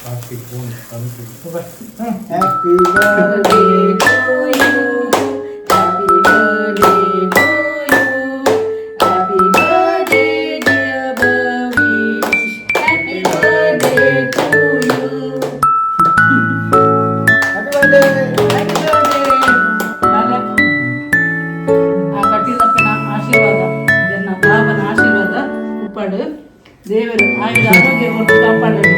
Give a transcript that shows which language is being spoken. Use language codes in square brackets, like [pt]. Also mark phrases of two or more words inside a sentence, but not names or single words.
[en] Happy birthday to you. Happy birthday to you. Happy birthday dear Bhavish. Happy birthday to you. Happy birthday. Happy birthday. [kn] ಆ ಕಟ್ಟಿದಪ್ಪನ ಆಶೀರ್ವಾದ ಇದನ್ನ ಬಾಬನ ಆಶೀರ್ವಾದ ಉಪ್ಪಾಡು ದೇವರು ಆಯುಧ ಆರೋಗ್ಯ ಕೊಟ್ಟು ಕಾಪಾಡಲಿ.